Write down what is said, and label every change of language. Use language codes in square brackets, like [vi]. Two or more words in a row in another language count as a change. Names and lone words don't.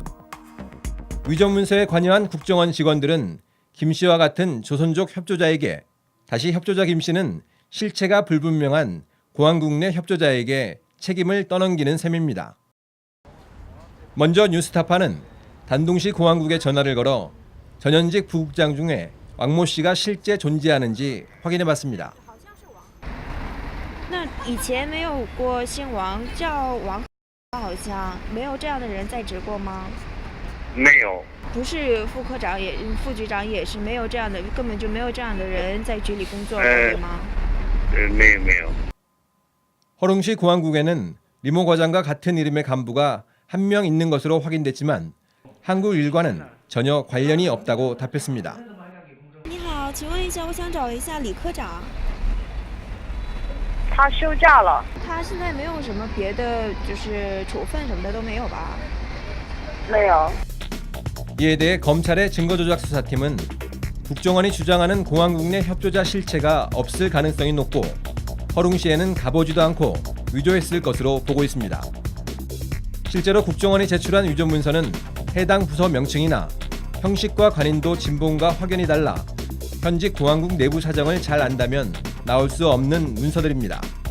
[ko] 위조 문서에 관여한 국정원 직원들은 김 씨와 같은 조선족 협조자에게 다시 협조자 김 씨는 실체가 불분명한 공화국 내 협조자에게 책임을 떠넘기는 셈입니다. 먼저 뉴스타파는 단둥시 공화국에 전화를 걸어 전현직 부국장 중에 왕모 씨가 실제 존재하는지 확인해봤습니다. [zh] 那以前没有过姓王叫王，好像没有这样的人在职过吗？没有，不是副科长也副局长也是没有这样的，根本就没有这样的人在局里工作过，对吗？没有。 [ko] 허룽시 공화국에는 리모 과장과 같은 이름의 간부가 한 명 있는 것으로 확인됐지만 한국 일과는 전혀 관련이 없다고 답했습니다. [zh] 你好，请问一下，我想找一下李科长。他休假了。他现在没有什么别的，就是处分什么的都没有吧？没有。 [ko] 이에 대해 검찰의 증거조작 수사팀은 국정원이 주장하는 공화국 내 협조자 실체가 없을 가능성이 높고 허룽시에는 가보지도 않고 위조했을 것으로 보고 있습니다. 실제로 국정원이 제출한 위조 문서는 해당 부서 명칭이나 형식과 관인도 진봉과 확연히 달라 현직 공화국 내부 사정을 잘 안다면 나올 수 없는 문서들입니다.